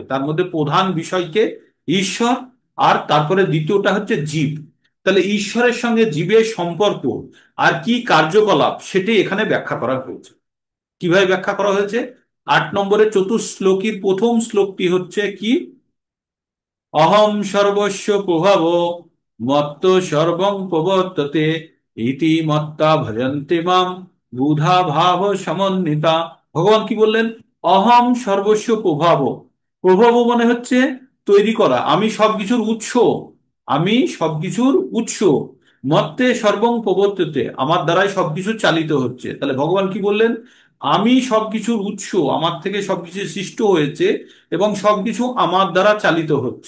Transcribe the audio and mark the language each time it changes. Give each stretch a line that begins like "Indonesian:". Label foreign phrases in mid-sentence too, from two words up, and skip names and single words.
Bangla: তার মধ্যে প্রধান বিষয়কে ঈশ্বর, আর তারপরে দ্বিতীয়টা হচ্ছে জীব। তাহলে ঈশ্বরের সঙ্গে জীবের সম্পর্ক আর কি কার্যকলাপ, সেটি এখানে ব্যাখ্যা করা হয়েছে। কিভাবে ব্যাখ্যা করা হয়েছে? 8 নম্বরে চতুশ্লোকীর প্রথম শ্লোকটি হচ্ছে কি,
Sanskrit: অহম সর্বস্ব প্রভাব মত্ত সর্বং প্রবর্ততে ইতি মত্তা ভজন্তে মাম বুধা ভাব সমন্বিতা।
Bangla: ভগবান কি বললেন?
Sanskrit: অহম সর্বস্ব প্রভাব।
Bangla: প্রভাব মানে হচ্ছে তৈরি করা, আমি সবকিছুর উৎস, আমি সবকিছুর উৎস।
Sanskrit: মত্তে সর্বং প্রবর্ততে,
Bangla: আমার দ্বারাই সবকিছু চালিত হচ্ছে। তাহলে ভগবান কি বললেন? আমি সবকিছুর উৎস, আমার থেকে সবকিছু সৃষ্ট হয়েছে এবং সবকিছু আমার দ্বারা চালিত হচ্ছে।